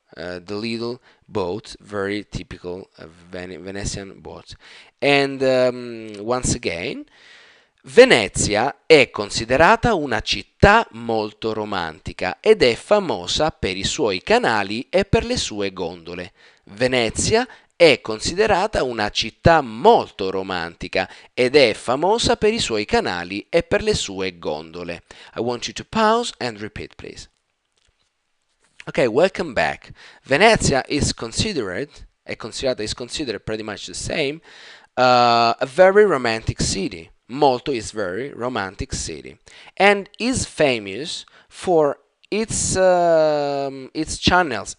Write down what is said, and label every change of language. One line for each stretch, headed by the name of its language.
English: The little boat, very typical Venetian boat.
Italian: And once again, Venezia è considerata una città molto romantica ed è famosa per i suoi canali e per le sue gondole. Venezia è considerata una città molto romantica ed è famosa per i suoi canali e per le sue gondole.
English: I want you to pause and repeat, please. Okay, welcome back. Venezia is considered pretty much the same, a very romantic city. Molto is very romantic city, and is famous for its channels.